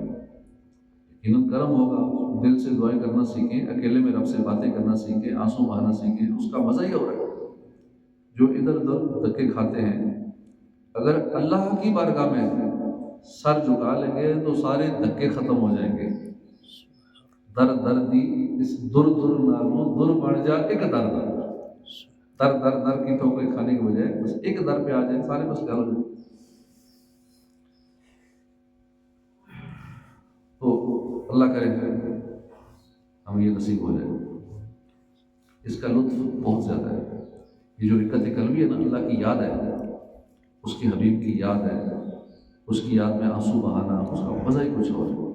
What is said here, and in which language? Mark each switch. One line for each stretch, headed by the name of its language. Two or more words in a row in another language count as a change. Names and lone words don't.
Urdu: یقیناً کرم ہوگا۔ دل سے دعائیں کرنا سیکھیں، اکیلے میں رب سے باتیں کرنا سیکھیں، آنسو بہانا سیکھیں، اس کا مزہ ہی اور ہے۔ جو ادھر ادھر دھکے کھاتے ہیں، اگر اللہ کی بارگاہ میں سر جھکا لیں گے تو سارے دھکے ختم ہو جائیں گے۔
Punjabi: در در دی اس در در نالوں در بڑھ جا ایک در
Urdu: در، در در در کی ٹھوکریں کھانے کے بجائے بس ایک در پہ آ جائیں، سارے مسئلے حل ہو جائیں۔ تو اللہ کرے ہم یہ نصیب ہو جائے۔ اس کا لطف بہت زیادہ ہے، یہ جو رکعت قلبی ہے نا، اللہ کی یاد ہے، اس کے حبیب کی یاد ہے، اس کی یاد میں آنسو بہانا، اس کا مزہ ہی کچھ اور ہے۔